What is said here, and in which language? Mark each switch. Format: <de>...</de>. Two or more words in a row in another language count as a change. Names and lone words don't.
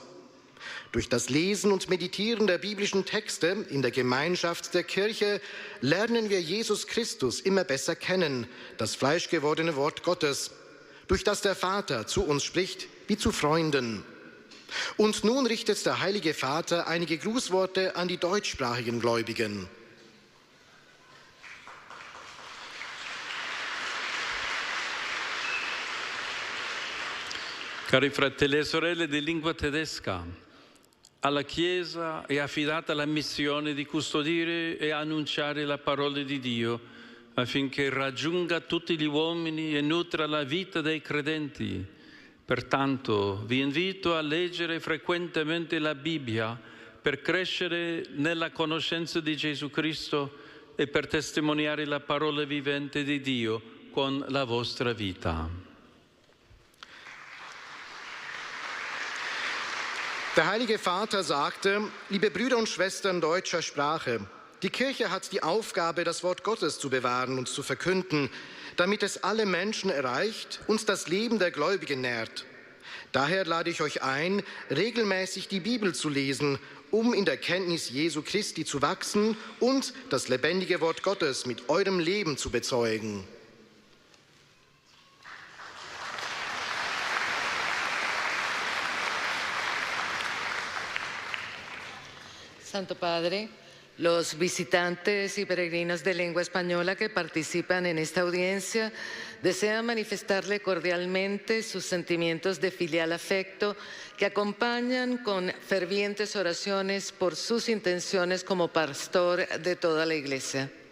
<de>Durch das Lesen und Meditieren der biblischen Texte in der Gemeinschaft der Kirche lernen wir Jesus Christus immer besser kennen, das fleischgewordene Wort Gottes, durch das der Vater zu uns spricht wie zu Freunden. Und nun richtet der Heilige Vater einige Grußworte an die deutschsprachigen Gläubigen.</de> <it>Cari fratelli e sorelle di lingua tedesca, alla Chiesa è affidata la missione di custodire e annunciare la parola di Dio affinché raggiunga tutti gli uomini e nutra la vita dei credenti. Pertanto vi invito a leggere frequentemente la Bibbia per crescere nella conoscenza di Gesù Cristo e per testimoniare la parola vivente di Dio con la vostra vita.</it> <de>Der Heilige Vater sagte, liebe Brüder und Schwestern deutscher Sprache, die Kirche hat die Aufgabe, das Wort Gottes zu bewahren und zu verkünden, damit es alle Menschen erreicht und das Leben der Gläubigen nährt. Daher lade ich euch ein, regelmäßig die Bibel zu lesen, um in der Kenntnis Jesu Christi zu wachsen und das lebendige Wort Gottes mit eurem Leben zu bezeugen.</de> <es>Santo Padre, los visitantes y peregrinos de lengua española que participan en esta audiencia desean manifestarle cordialmente sus sentimientos de filial afecto que acompañan con fervientes oraciones por sus intenciones como pastor de toda la Iglesia.</es>